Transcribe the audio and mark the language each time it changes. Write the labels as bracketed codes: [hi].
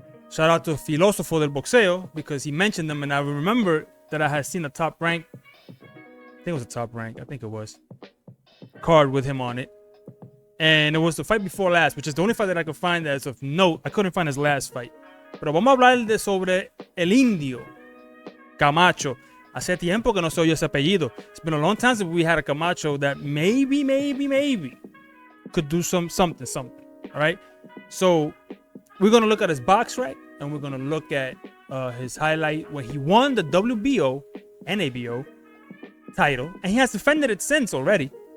[en] Shout out to Filósofo del Boxeo because he mentioned them, and I remember that I had seen a top rank. I think it was a top rank. I think it was card with him on it, and it was the fight before last, which is the only fight that I could find that's of note. I couldn't find his last fight. [es] Pero vamos a hablar sobre el Indio Camacho. Hace tiempo que no se oye ese apellido. [en] It's been a long time since we had a Camacho that maybe could do something. All right. So we're gonna look at his box rec, and we're gonna look at his highlight when he won the WBO, NABO title, and he has defended it since already.